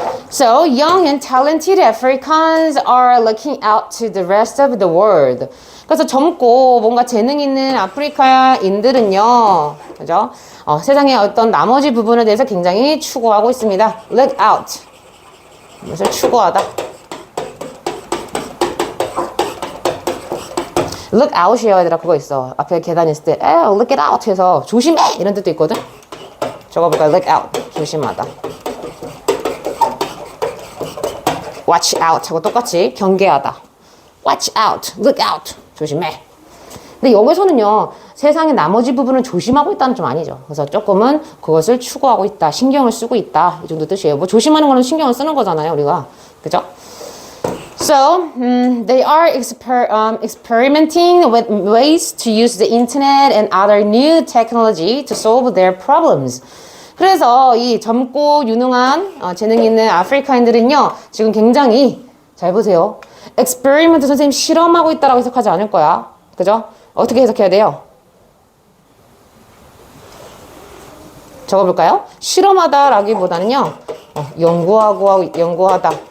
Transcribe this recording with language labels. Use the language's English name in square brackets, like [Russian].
[English] So, young and talented Africans are looking out to the rest of the world. [Korean] 그래서 젊고 뭔가 재능 있는 아프리카인들은요, 그죠? 세상의 어떤 나머지 부분에 대해서 굉장히 추구하고 있습니다. [English] Look out. [Korean] 무엇을 추구하다. Look out이요, 얘들아. 그거 있어. 앞에 계단 있을 때, [English] look it out [Korean] 해서 조심해! 이런 뜻도 있거든? 적어볼까요? Look out. 조심하다. Watch out 하고 똑같이 경계하다. [English] Watch out, look out. [Korean] 조심해. 근데 여기서는요, 세상의 나머지 부분을 조심하고 있다는 좀 아니죠. 그래서 조금은 그것을 추구하고 있다, 신경을 쓰고 있다, 이 정도 뜻이에요. 뭐 조심하는 거는 신경을 쓰는 거잖아요, 우리가. 그죠? [English] So, they are experimenting with ways to use the internet and other new technology to solve their problems. [Korean] 그래서 이 젊고 유능한 재능 있는 아프리카인들은요, 지금 굉장히 잘 보세요. experiment 선생님 실험하고 있다라고 해석하지 않을 거야. 그죠? 어떻게 해석해야 돼요? 적어볼까요? 실험하다라기보다는요, 연구하다.